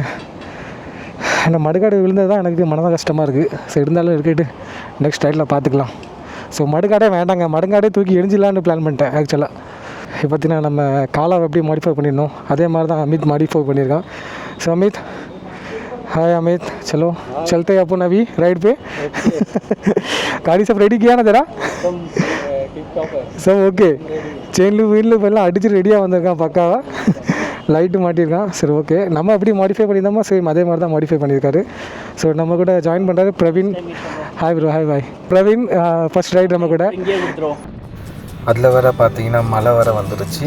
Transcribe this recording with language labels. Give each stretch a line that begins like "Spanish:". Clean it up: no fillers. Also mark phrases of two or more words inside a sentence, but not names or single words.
Tamil: இந்த மடுகாடு விழுந்தது தான் எனக்கு மனதாக கஷ்டமாக இருக்குது. ஸோ இருந்தாலும் இருக்கிட்டு
English: next ride
Tamil: பார்த்துக்கலாம். ஸோ மடுகாடே வேண்டாங்க, மடுகாடே தூக்கி எரிஞ்சிடலான்னு பிளான் பண்ணிட்டேன். ஆக்சுவலாக இப்போ பார்த்தீங்கன்னா நம்ம காலாவை எப்படி மாடிஃபை பண்ணியிருந்தோம் அதே மாதிரி தான் அமித் மாடிஃபை பண்ணியிருக்கான்.
Hindi: ஸோ அமித் हाय अमित, चलो चलते हैं अपन अभी राइड पे। गाड़ी सब रेडी किया ना तेरा? सब ओके,
Tamil: चेन लू வீல் எல்லாம் அடிச்சு ரெடியாக வந்திருக்கான் பக்காவா. லைட்டு மாட்டியிருக்கான். சரி ஓகே, நம்ம எப்படி மாடிஃபை பண்ணியிருந்தோமோ சேம் அதே மாதிரி தான் மாடிஃபை பண்ணியிருக்காரு. ஸோ நம்ம கூட ஜாயின் பண்ணுறாரு பிரவீன்.
English: hi bro.
Tamil: ஹாய் பாய் பிரவீன்.
English: first ride
Tamil: நம்ம கூட. அதில் வேறு பார்த்தீங்கன்னா மழை வேறு வந்துருச்சு.